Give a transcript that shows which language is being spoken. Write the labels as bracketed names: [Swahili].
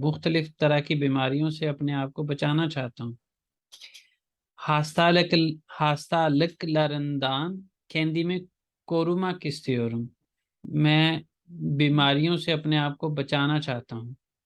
[Hindi] मुख्तलिफ तरह की बीमारियों से अपने आप को बचाना चाहता हूँ। [Turkish] Hastalık, hastalıklarından kendimi korumak istiyorum. [Hindi] मैं बीमारियों से अपने आप को बचाना चाहता हूँ।